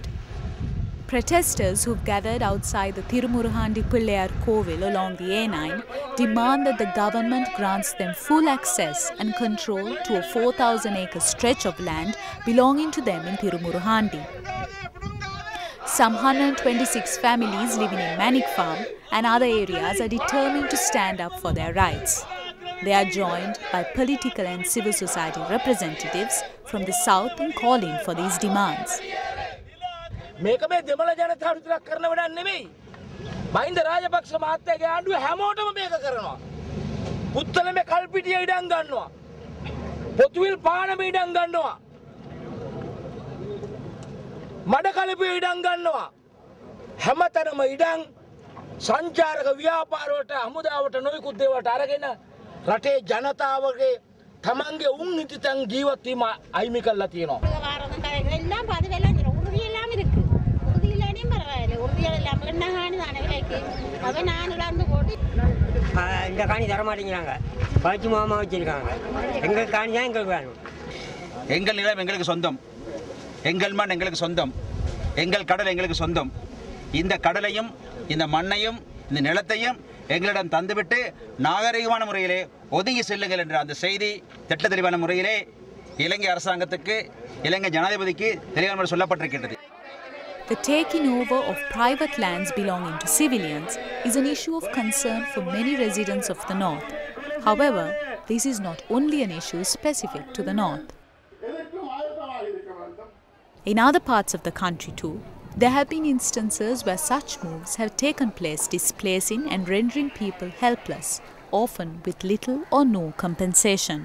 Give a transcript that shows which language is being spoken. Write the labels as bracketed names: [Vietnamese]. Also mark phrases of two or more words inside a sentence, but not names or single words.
[English] Protesters who've gathered outside the Tirumuruhandi Pillayar Kovil along the A9 demand that the government grants them full access and control to a 4,000-acre stretch of land belonging to them in Tirumuruhandi. Some 126 families living in Manik Farm and other areas are determined to stand up for their rights. They are joined by political and civil society representatives from the south in calling for these demands. [Sinhala] මේක මේ දෙමළ ජනතාව විතරක් කරන වැඩක් නෙමෙයි. මහින්ද රාජපක්ෂ මහත්තයාගේ ආණ්ඩුව හැමෝටම මේක කරනවා. පුත්තලමේ කල්පිටිය ඉඩම් ගන්නවා. පොතුවිල් පානම ඉඩම් ගන්නවා. මඩකලපිය ඉඩම් ගන්නවා. හැමතැනම ඉඩම් සංචාරක ව්‍යාපාරවලට හමුදාවට නොයෙකුත් දේවල්ට අරගෙන රටේ ජනතාවගේ තමන්ගේ උන් හිතන් ජීවත් වීම අයිමි කරලා තියෙනවා. [Tamil] இந்த காணி தர மாட்டேங்கிறாங்க. பாச்சி மாமா வச்சிருக்காங்க. எங்கள் காணி தான் எங்களுக்கு வேணும். எங்கள் நிலம் எங்களுக்கு சொந்தம், எங்கள் மண் எங்களுக்கு சொந்தம், எங்கள் கடல் எங்களுக்கு சொந்தம். இந்த கடலையும் இந்த மண்ணையும் இந்த நிலத்தையும் எங்களிடம் தந்துவிட்டு நாகரிகமான முறையிலே ஒதுங்கி செல்லுங்கள் என்ற அந்த செய்தி திட்ட தெளிவான முறையிலே இலங்கை அரசாங்கத்துக்கு இலங்கை ஜனாதிபதிக்கு தெளிவான சொல்லப்பட்டிருக்கிறது. [English] The taking over of private lands belonging to civilians is an issue of concern for many residents of the north. However, this is not only an issue specific to the north. In other parts of the country too, there have been instances where such moves have taken place, displacing and rendering people helpless, often with little or no compensation.